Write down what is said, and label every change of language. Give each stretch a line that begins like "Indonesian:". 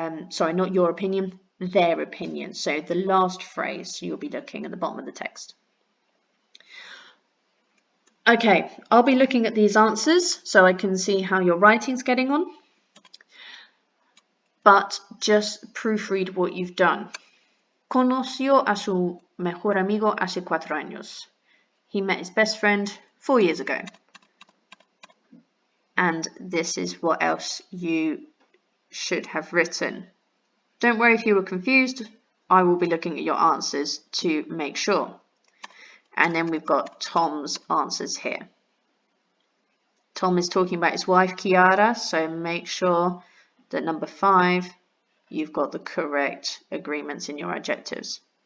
English: Sorry, not your opinion, their opinion. So the last phrase, you'll be looking at the bottom of the text. Okay, I'll be looking at these answers so I can see how your writing's getting on. But just proofread what you've done.
Spanish: Conoció a su mejor amigo hace 4 años.
English: He met his best friend 4 years ago. And this is what else you should have written. Don't worry if you were confused. I will be looking at your answers to make sure. And then we've got Tom's answers here. Tom is talking about his wife, Kiara, so make sure that number 5, you've got the correct agreements in your adjectives.